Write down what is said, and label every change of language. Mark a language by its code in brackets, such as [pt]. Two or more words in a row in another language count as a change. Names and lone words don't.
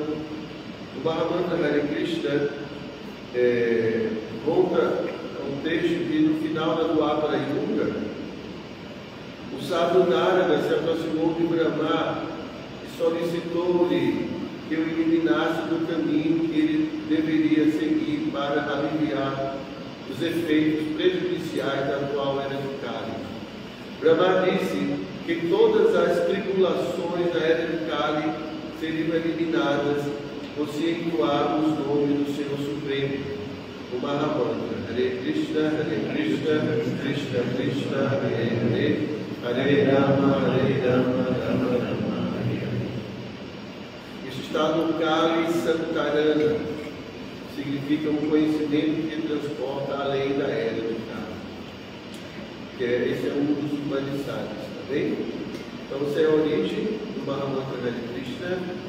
[pt] O Mahamantra Hare Krishna conta um texto que no final da Dwapara Yuga, o sábio Narada se aproximou de Brahma e solicitou-lhe que o eliminasse do caminho que ele deveria seguir para aliviar os efeitos prejudiciais da atual era do Kali. Brahma disse que todas as tribulações da era do Kali seriam eliminadas por se entoar os nomes do Senhor Supremo, o Mahamantra. [sa] Hare Krishna, Krishna Krishna, Hare Hare, Hare Rama, Rama Rama, Hare Hare. [pt] Isso está no Kali Santarana. Significa um conhecimento que transporta além da era do Kali. Esse é um dos humanistas, tá bem? Então, essa é a origem do Mahamantra Hare Krishna.